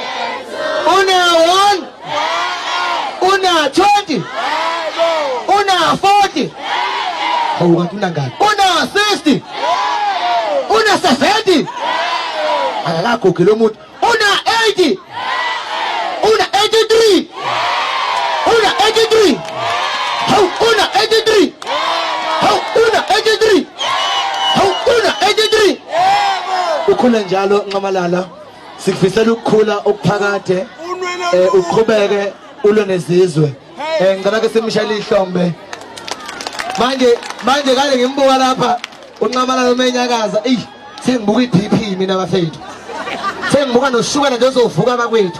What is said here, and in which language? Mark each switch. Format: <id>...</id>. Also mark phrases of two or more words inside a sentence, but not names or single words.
<zu>Una 1, una 20, una 40, una 60, una 70, akakugila umuntu, una 80, una 83, una 83, una 83, una 83, una 83. Ukhula njalo Nqamalala, sikufisela ukukhula okuphakade, uqhubeke ulwe nezizwe. Ngicela ke simshayele ihlombe. Manje kale ngimbuka lapha uNqamalala umenyakaza. Sengibuka iBP mina bafethu. Sengibuka noshukela nje ozovuka bakwethu.</zu>